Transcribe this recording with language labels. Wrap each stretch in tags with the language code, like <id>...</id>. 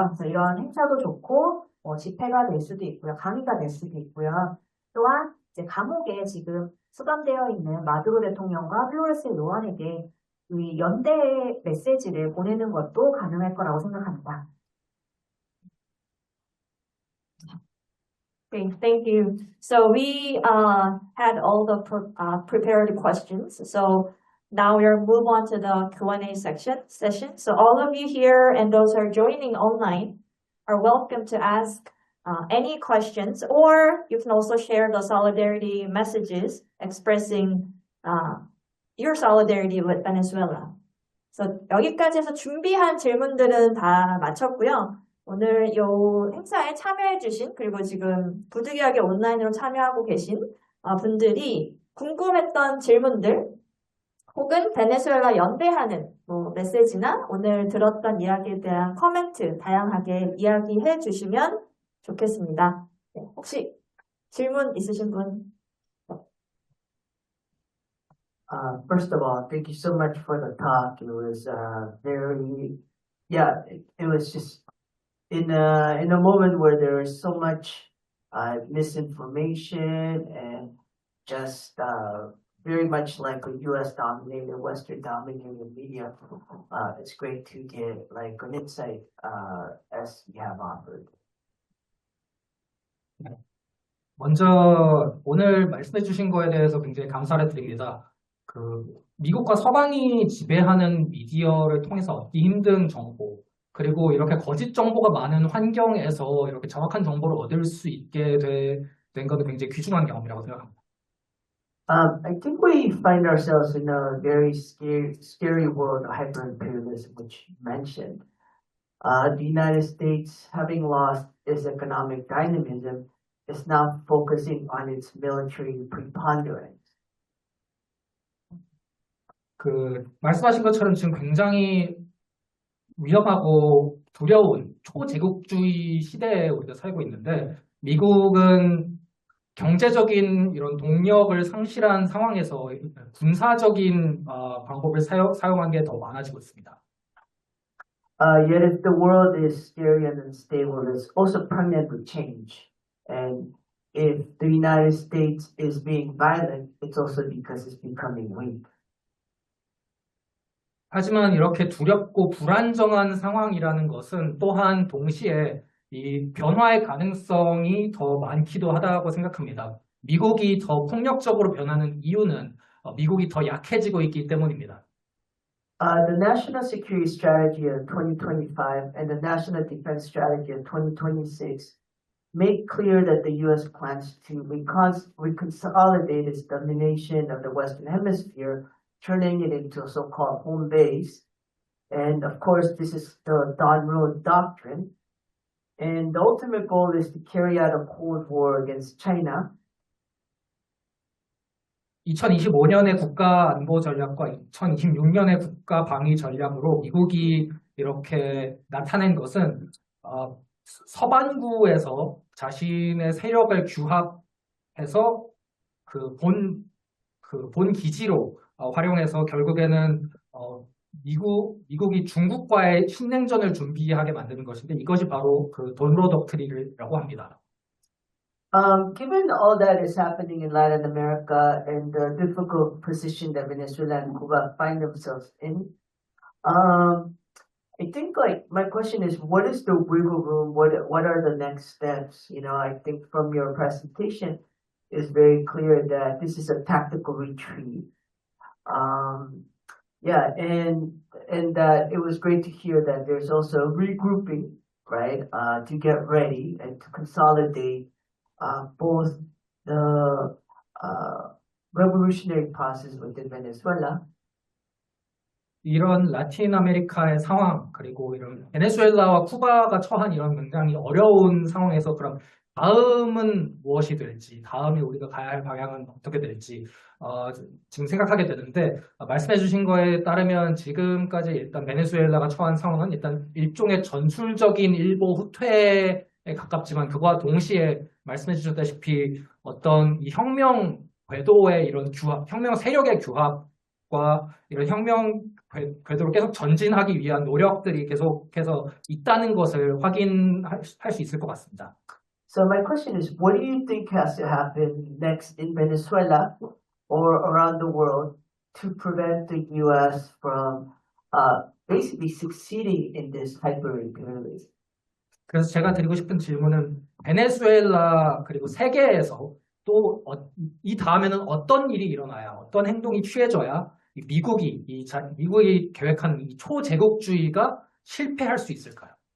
<ko>그래서 이런 행사도 좋고, 집회가 될 수도 있고요. 강의가 될 수도 있고요. 또한 이제 감옥에 지금 수감되어 있는 마두로 대통령과 플로레스 의원에게 이 연대의 메시지를 보내는 것도 가능할 거라고 생각합니다.</ko> <en>Okay, thank you. So we had all the prepared questions. So now we'll move on to the Q&A session. So all of you here and those who are joining online are welcome to ask any questions, or you can also share the solidarity messages expressing your solidarity with Venezuela.</en> <ko>So 여기까지 해서 준비한 질문들은 다 마쳤고요. 오늘 이 행사에 참여해주신, 그리고 지금 부득이하게 온라인으로 참여하고 계신 분들이 궁금했던 질문들, 혹은 베네수엘라 연대하는 메시지나 오늘 들었던 이야기에 대한 코멘트 다양하게 이야기해 주시면 좋겠습니다. 네, 혹시 질문 있으신 분?</ko> <en>First of all, thank you so much for the talk. It was it was just in a moment where there is so much misinformation and just very much like a U.S. dominated, Western dominated media. It's great to get like an insight as you have offered.</en> <ko>먼저 오늘 말씀해 주신 거에 대해서 굉장히 감사를 드립니다. 미국과 서방이 지배하는 미디어를 통해서 얻기 힘든 정보, 그리고 이렇게 거짓 정보가 많은 환경에서 이렇게 정확한 정보를 얻을 수 있게 된 것은 굉장히 귀중한 경험이라고 생각합니다.</ko> <en>I think we find ourselves in a very scary world of hyper-imperialism, which you mentioned. The United States, having lost its economic dynamism, is now focusing on its military preponderance.</en> <ko>말씀하신 것처럼 지금 굉장히 위험하고 두려운 초제국주의 시대에 우리가 살고 있는데, 미국은 경제적인 이런 동력을 상실한 상황에서 군사적인 방법을 사용한 게 더 많아지고 있습니다.</ko> <en>Yet if the world is scary and unstable, it's also pregnant with change. And if the United States is being violent, it's also because it's becoming weak.</en> <ko>하지만 이렇게 두렵고 불안정한 상황이라는 것은 또한 동시에 이 변화의 가능성이 더 많기도 하다고 생각합니다. 미국이 더 폭력적으로 변하는 이유는 미국이 더 약해지고 있기 때문입니다.</ko> <en>The National Security Strategy of 2025 and the National Defense Strategy of 2026 make clear that the U.S. plans to reconsolidate its domination of the Western Hemisphere, turning it into a so-called home base. And of course, this is the Don Road Doctrine. And the ultimate goal is to carry out a Cold War against China.</en> <ko>2025년의 국가 안보 전략과 2026년의 국가 방위 전략으로 미국이 이렇게 나타낸 것은 서반구에서 자신의 세력을 규합해서 본 기지로 활용해서 결국에는 미국이 중국과의 신냉전을 준비하게 만드는 것인데 이것이 바로 그 돈로 덕트린이라고 합니다.</ko> <en>Given all that is happening in Latin America and the difficult position that Venezuela and Cuba find themselves in, I think like my question is, what is the wiggle room? What are the next steps? You know, I think from your presentation is very clear that this is a tactical retreat. Yeah, and that it was great to hear that there's also regrouping, right? To get ready and to consolidate both the revolutionary process within Venezuela.</en> <ko>이런 라틴 아메리카의 상황, 그리고 이런 베네수엘라와 쿠바가 처한 이런 굉장히 어려운 상황에서 그럼 다음은 무엇이 될지, 다음에 우리가 가야 할 방향은 어떻게 될지 지금 생각하게 되는데 말씀해 주신 거에 따르면 지금까지 일단 베네수엘라가 처한 상황은 일단 일종의 전술적인 일보 후퇴에 가깝지만 그와 동시에 말씀해 주셨다시피 어떤 이 혁명 궤도의 이런 규합, 혁명 세력의 규합과 이런 혁명 궤도로 계속 전진하기 위한 노력들이 계속해서 있다는 것을 확인할 수 있을 것 같습니다.</ko> <en>So my question is, what do you think has to happen next in Venezuela or around the world to prevent the U.S. from basically succeeding in this hyper-imperialism?</en> <ko>그래서 제가 드리고 싶은 질문은 베네수엘라 그리고 세계에서 또 이 다음에는 어떤 일이 일어나야 어떤 행동이 취해져야 미국이 계획한 이 초제국주의가 실패할 수 있을까요?</ko>